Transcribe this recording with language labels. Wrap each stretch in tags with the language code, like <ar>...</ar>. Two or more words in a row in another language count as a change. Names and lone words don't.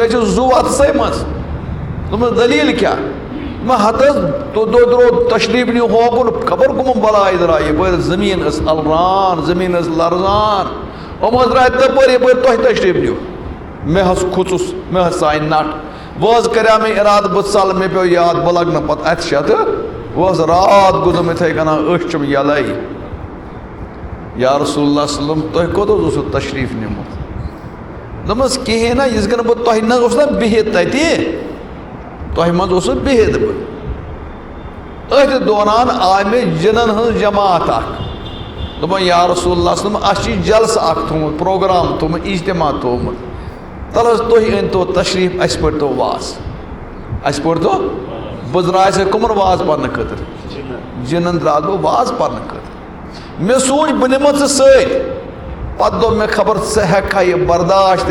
<ks>مےٚ چھُ زُو اَتھسٕے منٛز دوٚپمَس دٔلیٖل کیٛاہ ہتہٕ حظ تُہۍ درٛاو تشریٖف نِیِو ہوکُن خبر کٕمہٕ بلاے درٛاے یپٲرۍ زٔمیٖن ٲس الران زٔمیٖن ٲس لرزان یِم حظ درٛاے تپٲرۍ یپٲرۍ تۄہہِ تشریٖف نِیِو مےٚ حظ کھوٗژُس مےٚ حظ ژاے نٹھ وۄنۍ حظ کریٛاو مےٚ ارادٕ بہٕ ژلہٕ مےٚ پیوٚو یاد بہٕ لگہٕ نہٕ پتہٕ اَتھِ شتہٕ وۄنۍ حظ راتھ گُزرم یِتھَے کٔنۍ أچھ چھُم یَلَے یا رسول اللہ</ks> <ar>صلی اللہ علیہ وسلم</ar> <ks>تۄہہِ کوٚت حظ اوسوٕ تشریٖف نِمُت دوٚپمَس کِہیٖنۍ نہ یِژ گٔنہٕ بہٕ تۄہہِ نہ اوس نہ بِہِتھ تَتہِ تۄہہِ منٛز اوسُس بِہِتھ بہٕ أتھۍ دوران آے مےٚ جِنن ہٕنٛز جماعت اکھ دوٚپُن یا رسول اللہ</ks> <ar>صلی اللہ علیہ وسلم</ar> <ks>اَسہِ چھُ جلسہٕ اکھ تھوٚمُت پروگرام تھوٚمُت اجتماع تھوٚمُت تَلہٕ حظ تُہۍ أنۍتو تشریٖف اَسہِ پٔرۍتو واز اَسہِ پٔرۍتو بہٕ درٛایس کٕمن واز پرنہٕ خٲطرٕ جِنن درٛاس بہٕ واز پرنہٕ خٲطرٕ مےٚ سوٗنٛچ بہٕ نِمہٕ ژٕ سۭتۍ پتہٕ دوٚپ مےٚ خبر ژٕ ہٮ۪ککھا یہِ برداشت</ks>